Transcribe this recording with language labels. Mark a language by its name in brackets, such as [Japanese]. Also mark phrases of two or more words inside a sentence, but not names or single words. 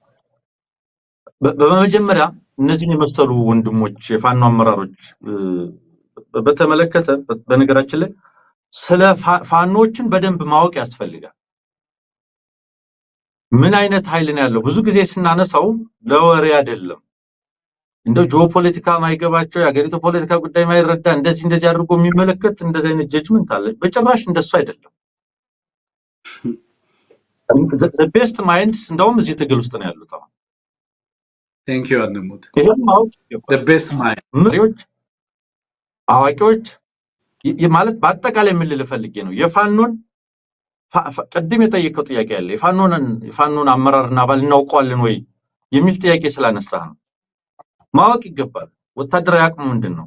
[Amharic] በመጀመሪያ እነዚህን የመሰሉ ወንድሞች የፋኖ አመራሮች በተመለከተ በነገራችን ላይ ስለ ፋኖችን በደንብ ማወቅ ያስፈልጋል። ምን አይነት ኃይል ነው ያለው? ብዙ ጊዜ ስናነሳው ለወሬ አይደለም። እንደው ጂኦፖለቲካ ማይገባቸው የሀገሪቱ ፖለቲካ ጉዳይ ማይረዳ እንደዚህ አድርጎ የሚመለከት እንደዚህ አይነት ጀጅመንት አለ። በጭራሽ እንደሱ አይደለም። [English] the best minds [Amharic] እንደውም እዚህ ትግል ውስጥ ነው ያሉት። አሁን [English] thank you አንሙት። [Amharic] ይሄማው [English] the best mind [Amharic] መሪዎች አዋቂዎች ማለት በአጠቃላይ ምን ልፈልጌ ነው የፋኖን ቀድም የጠየቀው ጥያቄ አለ። የፋኖን አመራርና አባል እናውቀዋለን ወይ የሚል ጥያቄ ስላነሳህ ነው። ማወቅ ይገባል። ወታደራዊ አቅሙ ምንድነው?